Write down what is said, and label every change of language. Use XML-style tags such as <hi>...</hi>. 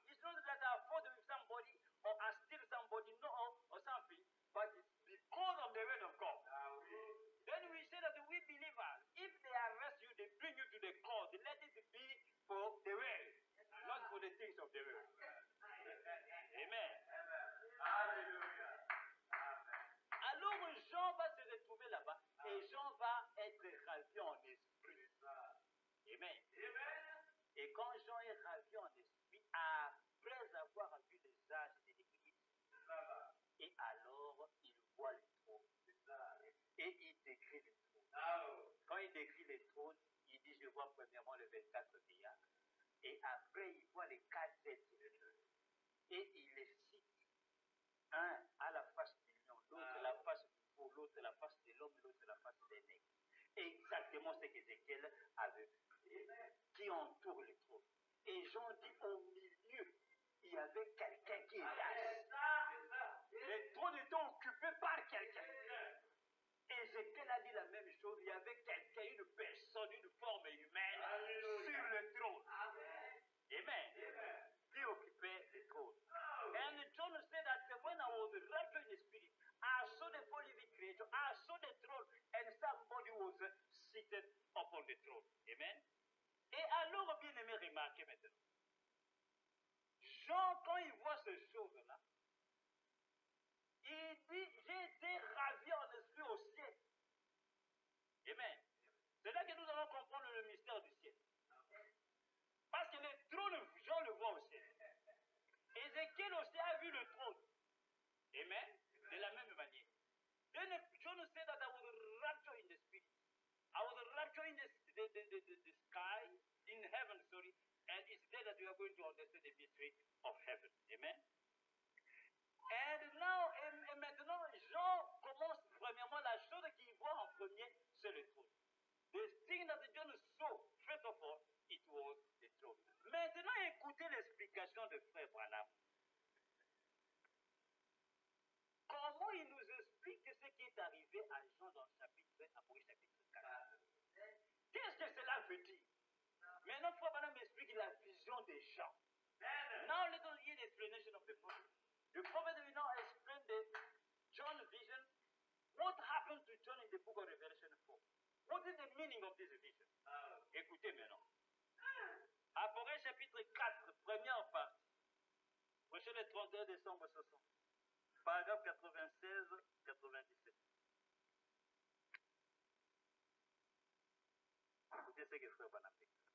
<en>It's not that I fought with somebody or I steal somebody, no, or something, but it's because of the word of God. Then we say that we believers, if they arrest you, they bring you to the court, let it be for the word, not for the things of the world. Amen.</en> <fr>Alléluia. Alors Jean va se retrouver là-bas et Jean va être ravi en esprit. Amen. Et quand Jean est ravi en esprit, après avoir vu les âges de l'Église, et alors il voit les trônes. Et il décrit les trônes. Quand il décrit les trône, il dit, je vois premièrement les 24 vieillards. Et après, il voit les 4 êtres sur le trône. Et il les cite. Un à la face du lion, l'autre la face du veau, l'autre la face de l'homme, l'autre la face des nègres. Exactement ce qu'Ézéchiel avait vu. Qui entoure le trône. Et Jean dit, au milieu, il y avait quelqu'un qui était assis. Le trône était occupé par quelqu'un. Ézéchiel a dit la même chose. Il y avait quelqu'un, une personne, une forme humaine sur le trône. Amen. Qui occupait le trône.</fr> <en>And John said that when I was raptured in the spirit, I saw the four living creatures, I saw the throne, and somebody was seated upon the throne. Amen.</en> <fr>Et alors, bien aimé, remarquez maintenant. Jean, quand il voit ces choses-là, il dit, j'ai été ravi en esprit au ciel. Amen. C'est là que nous allons comprendre le mystère du ciel. Parce que le trône, Jean le voit au ciel. Ézéchiel aussi a vu le trône. Amen. De la même manière.</fr> <en>Then John said that I was raptured in the spirit. I was raptured in the sky, in heaven, sorry. And it's there that we are going to understand the mystery of heaven. Amen. And now,</en> <fr>et maintenant, Jean commence premièrement, la chose qu'il voit en premier, c'est le trône.</fr> <en>The thing that John saw, first of all, it was the throne.</en> <fr>Maintenant, écoutez l'explication de Frère Branham. Comment il nous explique ce qui est arrivé à Jean dans le chapitre, Apocalypse chapitre 4. Qu'est-ce que cela veut dire? Maintenant, Frère Branham explique la vision des gens.</fr> <en>Now let us hear the explanation of the prophet. The prophet will now explain the John vision. What happened to John in the book of Revelation 4? What is the meaning of this vision?</en> <fr>Écoutez maintenant. Apocalypse chapitre 4, première partie. Prochain le 31 décembre 60. Paragraphe 96-97. Écoutez ce que Frère Branham dit.</fr>